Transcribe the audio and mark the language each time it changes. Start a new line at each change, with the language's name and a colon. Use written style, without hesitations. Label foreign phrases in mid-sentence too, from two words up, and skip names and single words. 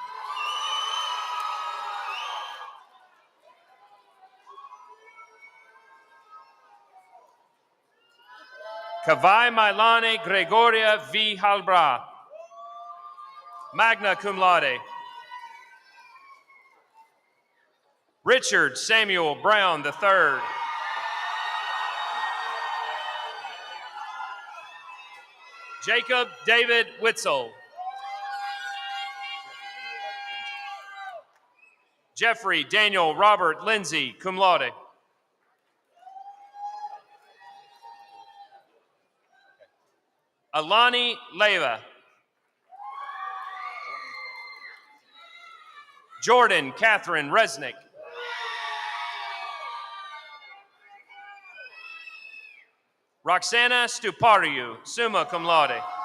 English: Kavai Mailane Gregoria V.
Latin: Halbra, magna cum laude.
English: Richard Samuel Brown III. Jacob David Witzel. Jeffrey Daniel Robert Lindsay,
Latin: cum laude.
English: Alani Leva. Jordan Catherine Resnick. Roxana Stupariu,
Latin: summa cum laude.